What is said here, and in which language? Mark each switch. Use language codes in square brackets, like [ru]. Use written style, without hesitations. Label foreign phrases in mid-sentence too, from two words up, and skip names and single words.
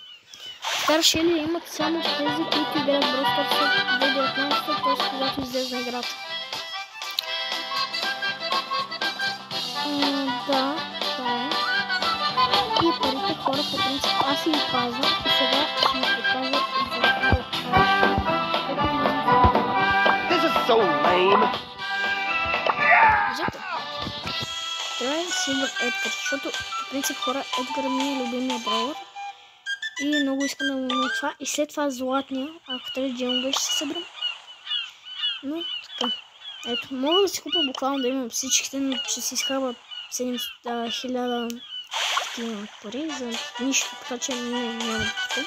[bg] Стар Шели имат само тези, които играят Brawl Stars 2019, т.е. когато излезна играта. Да, това е. И парите, хора, по принцип, аз си ги пазвам и сега ще ми покажа за [en] This is so lame. [bg] виждате? Трябва да си имам Едгар, защото по принцип, хора, Едгар ми е любимия броуър. И много искам да му имам това. И след това златния, ако трябва джемове, ще се съберем. Но така. Ето, мога да си купа буквално да имам всичките, но ще си изхарва 7000 такива пари за нищо, така че няма да купа.